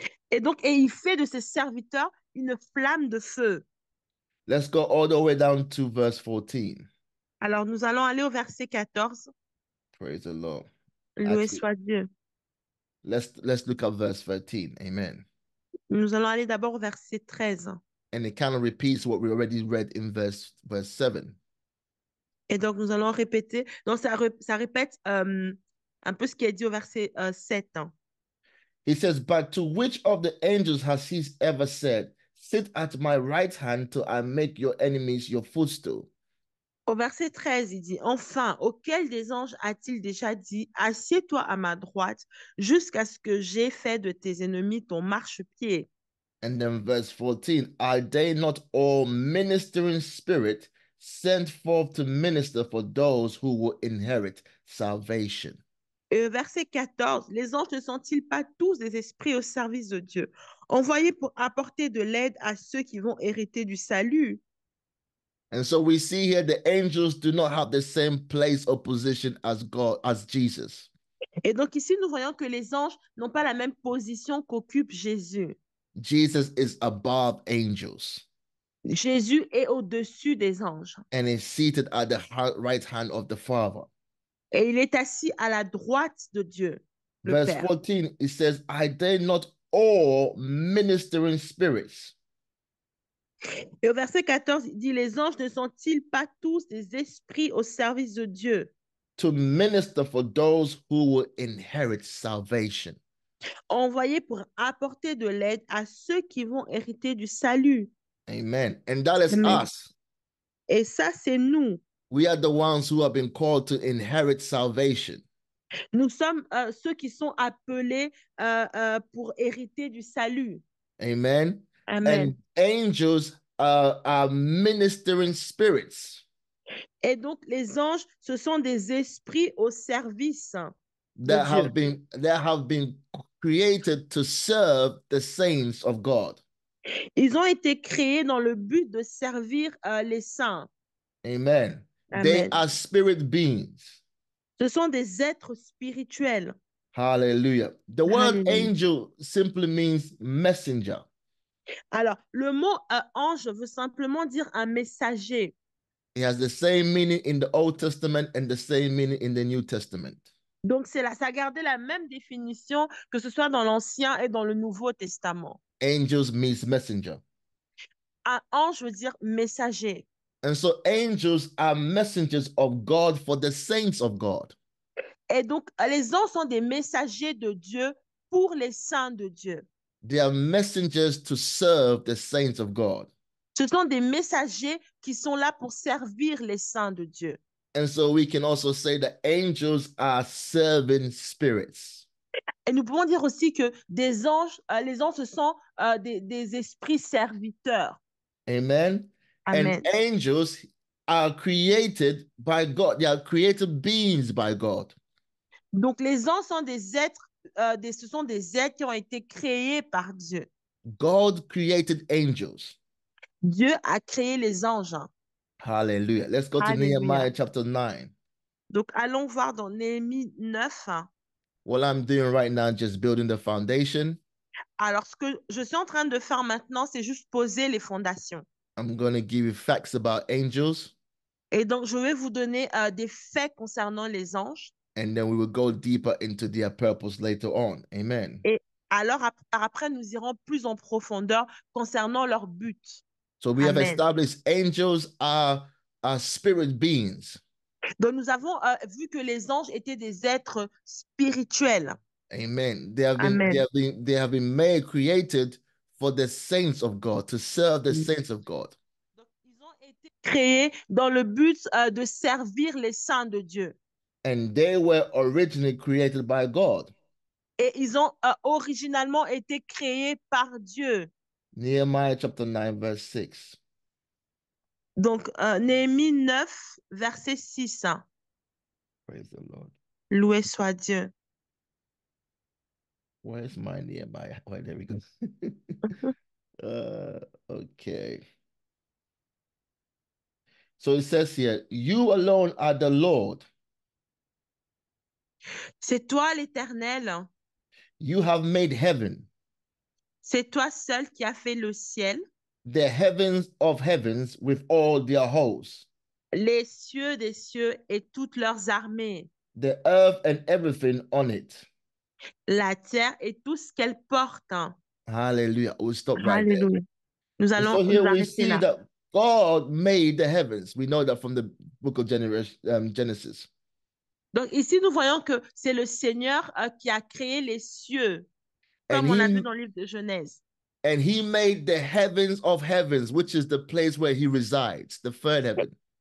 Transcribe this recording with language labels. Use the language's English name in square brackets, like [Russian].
[French] Et donc, il fait de ses serviteurs une flamme de feu. [English] Let's go all the way down to verse 14. [French] Alors, nous allons aller au verset 14. [English] Praise the Lord. [French] Loué soit Dieu. [English] Let's look at verse 13. Amen. [French] Nous allons aller d'abord au verset 13. [English] And it kind of repeats what we already read in verse 7. [French] Et donc, nous allons répéter. Donc, ça répète un peu ce qui est dit au verset 7. [English] He says, but to which of the angels has he ever said, sit at my right hand till I make your enemies your footstool? [French] Au verset 13, il dit, enfin, auquel des anges a-t-il déjà dit, assieds-toi à ma droite jusqu'à ce que j'aie fait de tes ennemis ton marchepied? [English] And then verse 14, are they not all ministering spirit sent forth to minister for those who will inherit salvation? [French] Et verset 14, les anges ne sont-ils pas tous des esprits au service de Dieu, envoyés pour apporter de l'aide à ceux qui vont hériter du salut? [English] And so we see here the angels do not have the same place or position as God, as Jesus. [French] Et donc ici, nous voyons que les anges n'ont pas la même position qu'occupe Jésus. [English] Jesus is above angels. [French] Jésus est au-dessus des anges. [English] And is seated at the right hand of the Father. [French] Et il est assis à la droite de Dieu, le [English] Verse [French] Père. [English] 14, it says, are they not all ministering spirits? [French] Et au verset 14, il dit, les anges ne sont-ils pas tous des esprits au service de Dieu, [English] to minister for those who will inherit salvation? [French] envoyés pour apporter de l'aide à ceux qui vont hériter du salut? [English] Amen. And that is [French] Amen. [English] us. [French] Et ça, c'est nous. [English] We are the ones who have been called to inherit salvation. [French] Nous sommes ceux qui sont appelés pour hériter du salut. [English] Amen. [French] Amen. [English] And angels are ministering spirits [French] Et donc, les anges, ce sont des esprits au service de [English] that [French] Dieu. [English] have been created to serve the saints of God. [French] Ils ont été créés dans le but de servir les saints. [English] Amen. They [French] Amen. [English] are spirit beings. [French] Ce sont des êtres spirituels. [English] Hallelujah. The word [French] Alléluia. [English] angel simply means messenger. [French] Alors, le mot ange veut simplement dire un messager. [English] It has the same meaning in the Old Testament and the same meaning in the New Testament. [French] Donc, ça a gardé la même définition que ce soit dans l'Ancien et dans le Nouveau Testament. [English] Angels means messenger. [French] Un ange veut dire messager. [English] And so angels are messengers of God for the saints of God. [French] Et donc, les anges sont des messagers de Dieu pour les saints de Dieu. [English] They are messengers to serve the saints of God. [French] Ce sont des messagers qui sont là pour servir les saints de Dieu. [English] And so we can also say that angels are serving spirits. [French] Et nous pouvons dire aussi que des anges, les anges, ce sont des esprits serviteurs. [English] Amen. [French] Amen. [English] And angels are created by God. They are created beings by God. [French] Donc, les anges sont des êtres, ce sont des êtres qui ont été créés par Dieu. [English] God created angels. [French] Dieu a créé les anges. [English] Hallelujah. Let's go to [French] Alléluia. [English] Nehemiah chapter 9. [French] Donc, allons voir dans Néhémie 9. [English] What I'm doing right now, just building the foundation. [French] Alors, ce que je suis en train de faire maintenant, c'est juste poser les fondations. [English] I'm going to give you facts about angels. [French] Et donc, je vais vous donner des faits concernant les anges. [English] And then we will go deeper into their purpose later on. Amen. [French] Et alors, après, nous irons plus en profondeur concernant leur but. [English] So we have [French] Amen. [English] established angels are spirit beings. [French] Donc, nous avons vu que les anges étaient des êtres spirituels. [English] Amen. They have [French] Amen. [English] been made, created for the saints of God, to serve the saints of God. [French] Donc, ils ont été créés dans le but de servir les saints de Dieu. [English] And they were originally created by God. [French] Et ils ont originalement été créés par Dieu. [English] Nehemiah chapter 9, verse 6. [French] Donc, Néhémie 9, verset 6. [English] Praise the Lord. [French] Loué soit Dieu. [English] Where's my Nehemiah? Oh, there we go. Okay. So it says here, you alone are the Lord. [French] C'est toi l'Éternel. [English] You have made heaven, [French] C'est toi seul qui as fait le ciel, [English] the heavens of heavens with all their hosts, [French] les cieux des cieux et toutes leurs armées, [English] the earth and everything on it. [French] la terre et tout ce qu'elle porte. [English] Hallelujah. We'll stop right there. [French] Alléluia. Nous [English] And [French] allons [English] so [French] nous [English] here we [French] arrêter [English] see [French] là. [English] that God made the heavens. We know that from the book of Genesis. [French] Donc ici, nous voyons que c'est le Seigneur qui a créé les cieux, comme [English] And [French] on a vu [English] he, [French] dans le livre de Genèse. [English] and he made the heavens of heavens, which is the place where he resides, the third heaven.